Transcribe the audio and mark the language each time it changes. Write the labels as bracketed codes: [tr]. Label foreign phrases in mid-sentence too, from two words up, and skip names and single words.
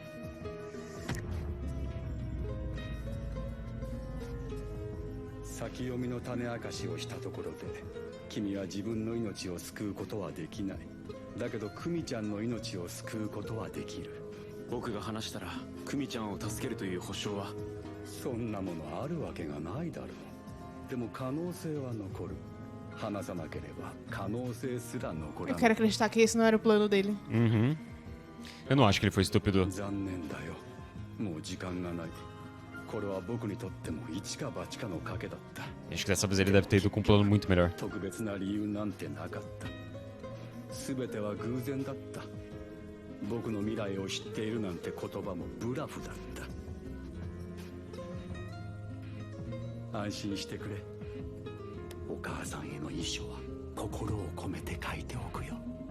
[ja] 先読みの種明かしをしたところで君は自分の命を救うことはできない。だけどクミちゃんの命を救うことはできる。僕が話したらクミちゃんを助けるという保証はそんなものあるわけがないだろう。でも可能性は残る。話さなければ可能性すら残ら [pt] Eu [ja] ない。 [pt] quero acreditar que esse não era o plano dele. Uhum. Eu não acho que ele foi estúpido. [ja] 残念だよ。もう時間がない。これは僕にとっても一か八かの賭けだった。 [pt] Acho que dessa vez ele deve ter ido com um plano muito melhor. [ja] 特別な理由なんてなかった。全ては偶然だった。僕の未来を知っているなんて言葉もブラフだった。安心してくれ。お母さんへの遺書は心を込めて書いておくよ。